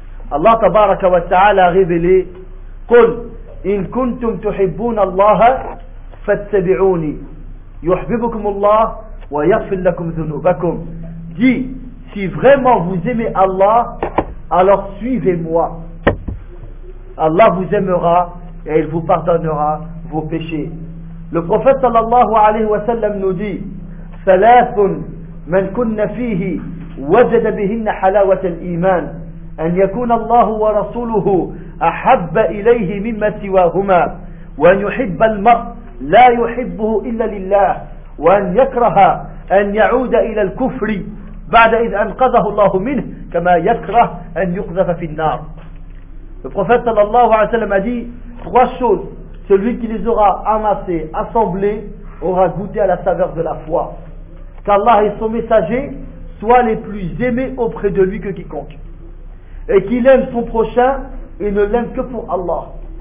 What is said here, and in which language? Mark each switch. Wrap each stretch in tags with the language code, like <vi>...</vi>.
<fr>Allah tabaraka wa ta'ala a révélé «</fr> <ar>قُلْ إِن كُنْتُمْ تُحِبُّونَ اللَّهَ فَاتَّبِعُونِ يُحْبِبُكُمُ اللَّهَ وَيَغْفِرْ لَكُمْ ذُنُوبَكُمْ</ar> <fr>» Dit « Si vraiment vous aimez Allah, alors suivez-moi. Allah vous aimera et il vous pardonnera vos péchés. » Le prophète sallallahu alayhi wa sallam nous dit</fr> <ar>ثلاث من كن فيه وجد بهن حلاوة الإيمان أن يكون الله ورسوله أحب إليه مما سواهما وأن يحب المرء لا يحبه إلا لله وأن يكره أن يعود إلى الكفر بعد إذ أنقذه الله منه كما يكره أن يقذف في النار.</ar> <fr>Le prophète صلى الله عليه وسلم a dit trois choses, celui qui les aura amassées, assemblées, aura goûté à la saveur de la foi. Qu'Allah et son messager soient les plus aimés auprès de lui que quiconque. Et qu'il aime son prochain et ne l'aime que pour Allah.</fr>